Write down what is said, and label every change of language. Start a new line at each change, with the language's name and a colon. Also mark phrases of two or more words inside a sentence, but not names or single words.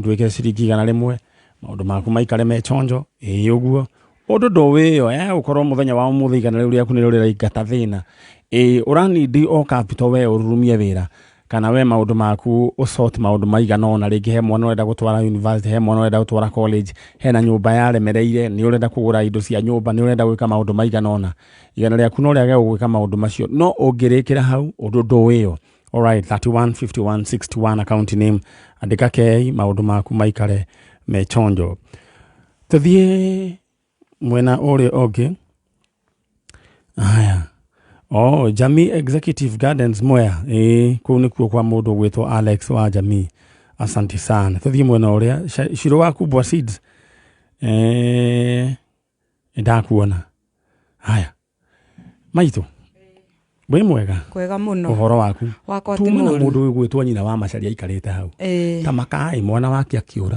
Kikuyu: wĩkĩre ciringi 100 maũndũ maku maikare me chonjo ũguo ũndũ ndũwĩyo ũkorwo mũthenya wa ũmũthĩ igana rĩu rĩaku nĩ rĩraingata thĩna ũranindi o capital we ũrurumie wĩra kana we maũndũ maku ũsort maũndũ maigana ona rĩngĩ he mwana ũrenda gũtwara university he mwana ũrenda gũtwara college hena nyũmba yaremereire nĩ ũrenda kũgũra indo cia nyũmba nĩ ũrenda gwĩka maũndũ maigana ona igana rĩaku no rĩage gwĩka maũndũ macio no ũngĩrĩkĩra hau ũndũ ndũwĩyo. Alright, 315161
English: account name
Kikuyu: andĩka kei maũndũ maku maikare me chonjo. Tuthiĩ mwena ũrĩa ũngĩ. Aya. Jamii Executive Gardens Mwea. Kũu nĩkuo kwa mũndũ gwĩtwo Alex wa Jamii.
Swahili: Asante sana.
Kikuyu: Tuthiĩ mwena ũrĩa Shiro wa Kubwa Seeds. Ndakuona. Haya. Maitũ. Wĩ mwega? Kwega mũno. Ũhoro waku? Wakwa ti mũru. Mũndũ gwĩtwo nyina wa Macharia aikarĩte hau. Ta makai mwana wake akĩũra.